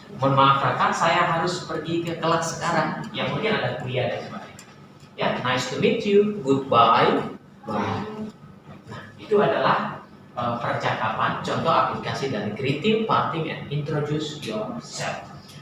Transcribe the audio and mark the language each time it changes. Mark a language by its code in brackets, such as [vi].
[id] Mohon maaf Raka, saya harus pergi ke kelas sekarang. Ya, mungkin ada kuliah dan sebagainya. [en] Ya, nice to meet you, goodbye, bye. [id] Nah, itu adalah percakapan, contoh aplikasi dari [en] greeting, parting, and introduce yourself.